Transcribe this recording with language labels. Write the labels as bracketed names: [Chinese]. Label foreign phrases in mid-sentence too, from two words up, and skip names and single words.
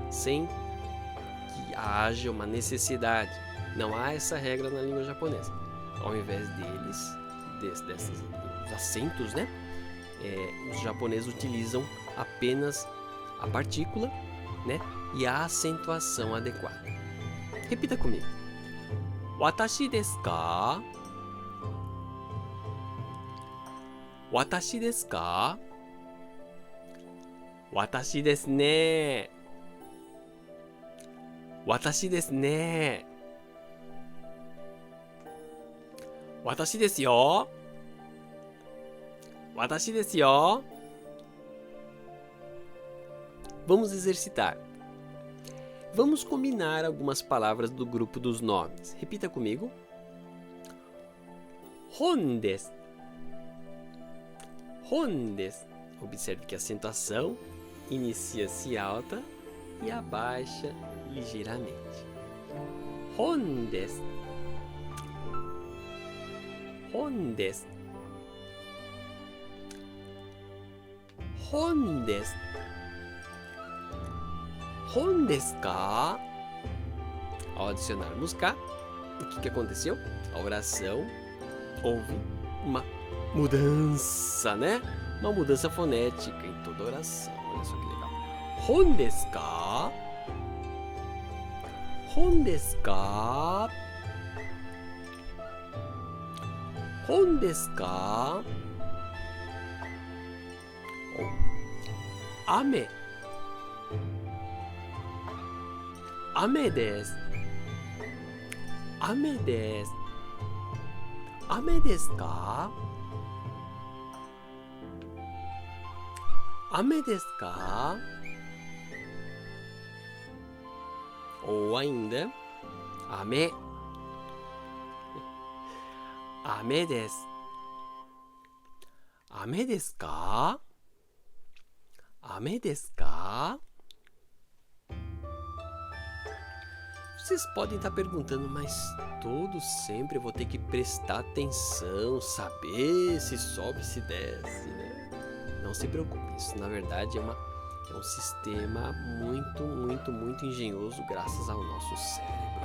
[Portuguese] sem que haja uma necessidade. Não há essa regra na língua japonesa. Ao invés desses acentos, né? Os japoneses utilizam apenas a partícula, né? E a acentuação adequada. Repita comigo. [Japanese] 私ですか？私ですか? 私ですね. 私ですね. 私ですよ. 私ですよ. [Portuguese] Vamos exercitar. Vamos combinar algumas palavras do grupo dos nomes. Repita comigo. [Japanese] 本です. 本です. [Portuguese] Observe que a acentuação inicia-se alta e abaixa ligeiramente. [Japanese] 本です。本です. 本です. 本ですか? [Portuguese] Ao adicionarmos ka, o que aconteceu? A oração houve uma mudança, né? Uma mudança fonética em toda a oração. Olha só que legal. [Japanese] 本ですか？本ですか? 本ですか? Ame. 雨です. 雨です。雨ですか? 雨ですか? [Portuguese] Ou ainda, ame. [Japanese] 飴です. 飴ですか？飴ですか? [Portuguese] Vocês podem estar perguntando, mas sempre eu vou ter que prestar atenção, saber se sobe, se desce, né? Não se preocupe, isso na verdade é um sistema muito engenhoso graças ao nosso cérebro.